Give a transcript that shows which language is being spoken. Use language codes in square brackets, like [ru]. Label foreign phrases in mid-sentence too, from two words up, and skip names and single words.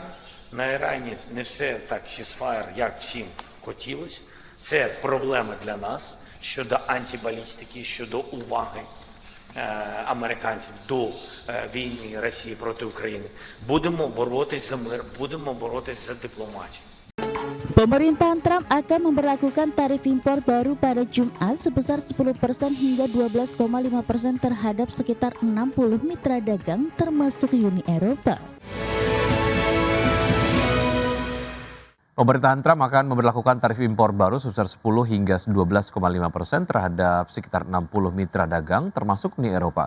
[uk] На Ірані не все так сісфаєр, як всім хотілося. Це проблема для нас щодо антибалістики, щодо уваги американців до війни Росії проти України. Будемо боротись за мир, будемо боротись за дипломатію. [id] Pemerintahan Trump akan memberlakukan tarif impor baru pada Jumat sebesar 10% hingga 12,5% terhadap sekitar 60 mitra dagang termasuk Uni Eropa. Pemerintahan Trump akan memberlakukan tarif impor baru sebesar 10 hingga 12,5% terhadap sekitar 60 mitra dagang termasuk Uni Eropa.